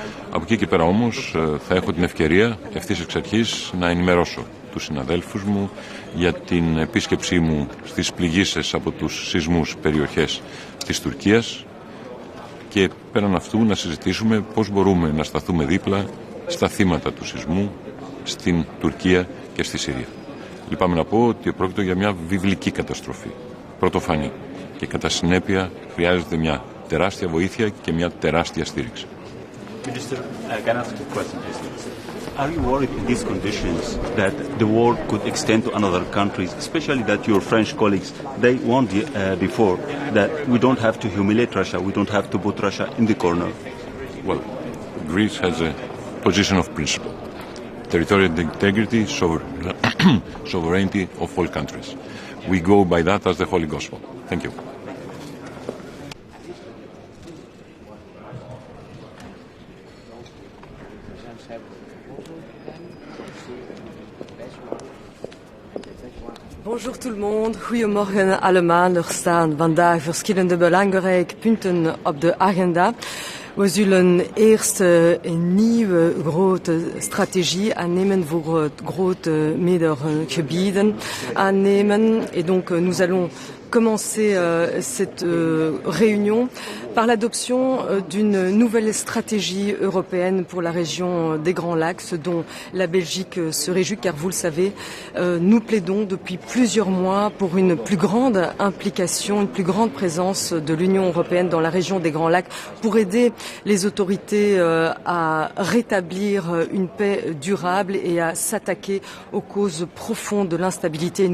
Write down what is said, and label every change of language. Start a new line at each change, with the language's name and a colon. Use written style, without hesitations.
Greek: Από εκεί και πέρα όμως θα έχω την ευκαιρία ευθύς εξ αρχής να ενημερώσω τους συναδέλφους μου για την επίσκεψή μου στις πληγείσες από τους σεισμούς περιοχές της Τουρκίας και πέραν αυτού να συζητήσουμε πώς μπορούμε να σταθούμε δίπλα στα θύματα του σεισμού στην Τουρκία και στη Συρία. Λυπάμαι να πω ότι πρόκειται για μια βιβλική καταστροφή, πρωτοφανή και κατά συνέπεια χρειάζεται μια τεράστια βοήθεια και μια τεράστια στήριξη.
English: Minister, can I ask a question, please? Are you worried in these conditions that the war could extend to other countries, especially that your French colleagues, they warned before that we don't have to humiliate Russia, we don't have to put Russia in the corner? Well, Greece has a position of principle. Territorial integrity, sovereignty of all countries. We go by that as the Holy Gospel. Thank you.
French: Bonjour tout le monde,
Dutch: goedemorgen allemaal. Er staan vandaag verschillende belangrijke punten op de agenda. We zullen eerst een nieuwe grote strategie aannemen voor grote meerdergebieden aannemen.
French: Et donc nous allons commencer cette réunion par l'adoption d'une nouvelle stratégie européenne pour la région des Grands Lacs, ce dont la Belgique se réjouit, car vous le savez, nous plaidons depuis plusieurs mois pour une plus grande implication, une plus grande présence de l'Union européenne dans la région des Grands Lacs pour aider les autorités à rétablir une paix durable et à s'attaquer aux causes profondes de l'instabilité.